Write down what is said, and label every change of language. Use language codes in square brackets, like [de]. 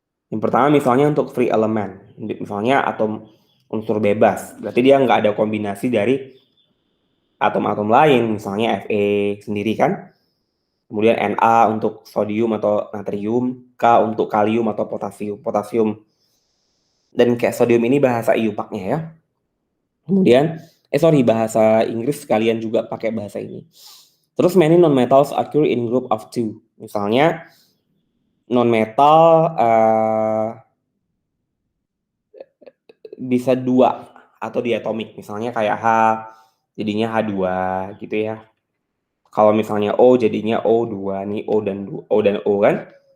[id] Yang pertama misalnya untuk free element, misalnya atom unsur bebas, berarti dia nggak ada kombinasi dari atom-atom lain, misalnya Fe sendiri kan. Kemudian Na untuk sodium atau natrium, K untuk kalium atau potasium. Dan kayak sodium ini bahasa IUPAC-nya ya. Kemudian, bahasa Inggris kalian juga pakai bahasa ini. Terus [en] many non-metals occur in group of two. [id] Misalnya, non-metal bisa 2 atau diatomik. Misalnya kayak H jadinya H2 gitu ya. Kalau misalnya O jadinya O2, nih O dan O kan.